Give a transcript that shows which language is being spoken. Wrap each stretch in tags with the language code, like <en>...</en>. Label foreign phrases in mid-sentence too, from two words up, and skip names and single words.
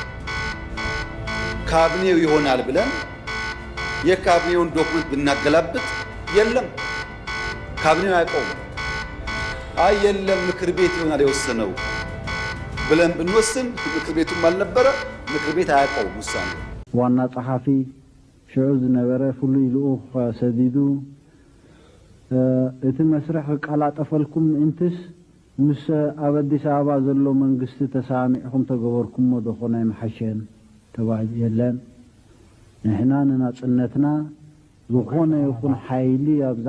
<am>ካቢኔው ይሆናል ብለን የካቢኔውን ዶክመንት ብናገላብጥ የለም፣ ካቢኔው አያውቀውም። አይ የለም ምክር ቤት ይሆናል የወሰነው ብለን ብንወስን ምክር ቤቱም አልነበረ፣ ምክር ቤት አያውቀውም ውሳኔው።</am> <ti>ዋና ጸሐፊ ሽዑ ዝነበረ ፍሉይ ልኡኽ ሰዲዱ እቲ መስርሕ ቃላጠፈልኩም እንትስ ምስ ኣብ አዲስ አበባ ዘሎ መንግስቲ ተሳሚዕኩም ተገበርኩሞ ደኾነ ይመሐሸን ተባሂሉ የለን። ንሕና ንናጽነትና ዝኾነ ይኹን ሓይሊ ኣብዚ</ti>